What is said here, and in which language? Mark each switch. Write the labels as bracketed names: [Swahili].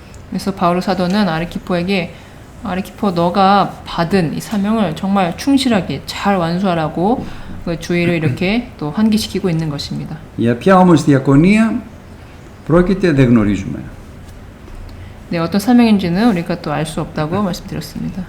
[Korean] 그래서 바울 사도는 아르키포에게 아르키포 너가 받은 이 사명을 정말 충실하게 잘 완수하라고 그 주의를 이렇게 또 환기시키고 있는 것입니다. [Greek] Για ποια όμως διακονία πρόκειται δεν γνωρίζουμε. [Korean] 네, 어떤 사명인지는 우리가 또 알 수 없다고 말씀드렸습니다.